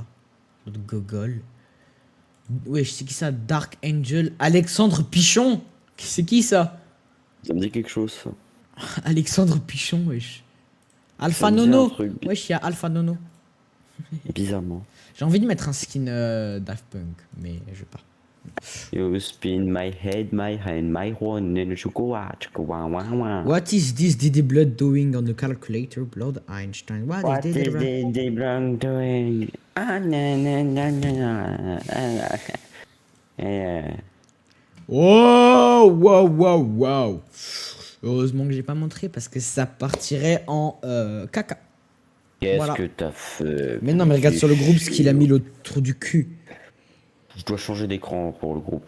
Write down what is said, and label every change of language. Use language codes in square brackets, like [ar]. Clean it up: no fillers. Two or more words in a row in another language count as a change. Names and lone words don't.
[fr] L'autre gogol. Ouais, je sais qui ça? Dark Angel. Alexandre Pichon. C'est qui ça? Ça me dit quelque chose, ça. Alexandre Pichon, wesh. Alpha Ça me dit un Nono. truc Wesh, il y a Alpha Nono. Bizarrement. J'ai envie de mettre un skin Daft Punk, mais je vais pas. [en] You spin my head, my hand, my one, and you go out, go wow, wow, wow. What is this Diddy Blood doing on the calculator? Blood Einstein. What What is is Diddy the blank doing? Ah, na, na, na, na, na. Yeah. Wow, wow, wow, wow. [fr] Heureusement que j'ai pas montré parce que ça partirait en caca. Qu'est-ce Voilà. que t'as fait? Mais non, mais regarde sur le groupe ce qu'il a mis l'autre trou du cul. Je dois changer d'écran pour le groupe.